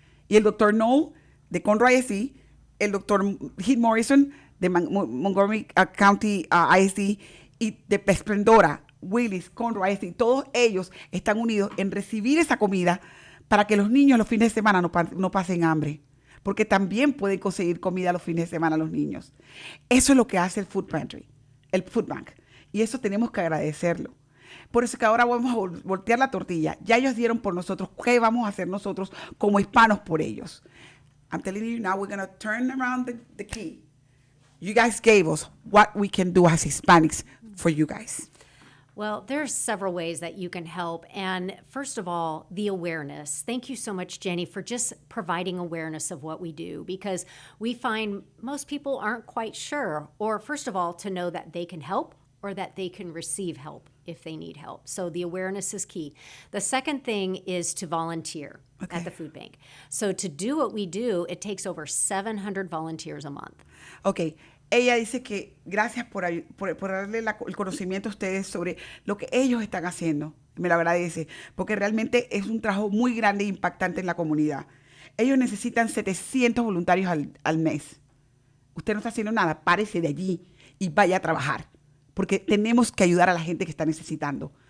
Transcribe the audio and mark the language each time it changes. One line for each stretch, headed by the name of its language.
Spanish: Y el doctor Knoll de Cornroe ISD, el doctor Heath Morrison de Montgomery County ISD y de Splendora, Willis, Cornroe ISD, todos ellos están unidos en recibir esa comida para que los niños los fines de semana no pasen hambre. Porque también pueden conseguir comida los fines de semana los niños. Eso es lo que hace el Food Pantry, el Food Bank. Y eso tenemos que agradecerlo. Por eso que ahora vamos a voltear la tortilla. Ya ellos dieron por nosotros. ¿Qué vamos a hacer nosotros como hispanos por ellos?
English: I'm telling you now, we're going to turn around the key. You guys gave us what we can do as Hispanics for you guys. Well, there's several ways that you can help. And first of all, the awareness. Thank you so much, Jenny, for just providing awareness of what we do, because we find most people aren't quite sure, or first of all, to know that they can help or that they can receive help if they need help. So the awareness is key. The second thing is to volunteer at the food bank. So to do what we do, it takes over 700 volunteers a month. Okay.
Spanish: Ella dice que gracias por darle el conocimiento a ustedes sobre lo que ellos están haciendo. Me lo agradece, porque realmente es un trabajo muy grande e impactante en la comunidad. Ellos necesitan 700 voluntarios al mes. Usted no está haciendo nada, párese de allí y vaya a trabajar, porque tenemos que ayudar a la gente que está necesitando.